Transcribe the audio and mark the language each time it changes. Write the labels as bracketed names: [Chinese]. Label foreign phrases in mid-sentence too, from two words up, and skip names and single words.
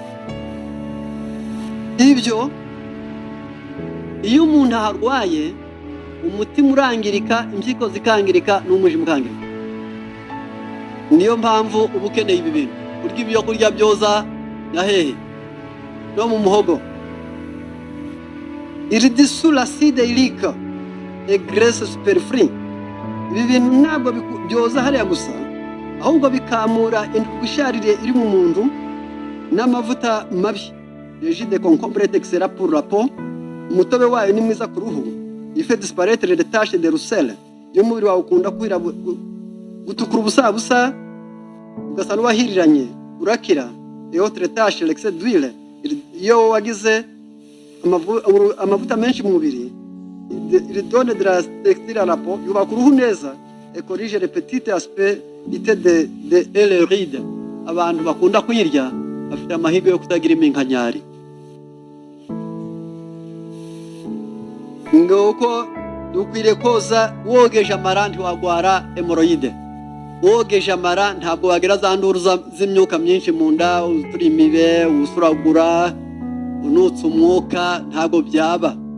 [Kinyarwanda] Ibyo iyo umuntu aharwaye, umutima urangirika, impyiko zikangirika n'umwijima ukangirika. Niyo mpamvu uba ukeneye ibi bintu, kurya ibyo kurya byoza na hehe no mu muhogo. [French] Il dissout l'acide urique et graisse superflue. [Kinyarwanda] Ibi bintu ntabwo byoza hariya gusa, ahubwo bikamura indwara iri mu muntu n'amavuta mabi. [French] Le jus de concombre est excellent pour la peau. [Kinyarwanda] Umutobe wayo ni mwiza ku ruhu. [French] Il fait disparaître les taches de roussel. [Kinyarwanda] Iyo umubiri wawe ukunda gutukura ubusa ugasa n'uwahiriranye urakira. [French] Et autres taches, l'excès d'huile. [Kinyarwanda] Iyo wagize amavuta menshi mu mubiri, [French] il donne de la texture à la peau, [Kinyarwanda] yubaka uruhu neza, [French] et corrige les petits aspects de l'hemorroïde. [Kinyarwanda] Abantu bakunda kuyirya bafite amahirwe yo kutagira iminkanyari. Ngoko dukwiriye koza wogeje amara ntiwagwara hemorroïde. Wogeje amara ntabwo wagira za nduru z'imyuka myinshi mu nda, uturi imibe, usuragura, unutse umwuka, ntabwo byaba.